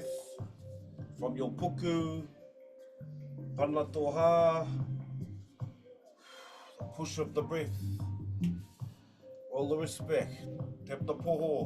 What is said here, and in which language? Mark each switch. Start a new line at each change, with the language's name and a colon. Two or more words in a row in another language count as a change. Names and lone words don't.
English: From your puku,
Māori: pana toha,
English: push of the breath. Roll the wrist back, tap the poho.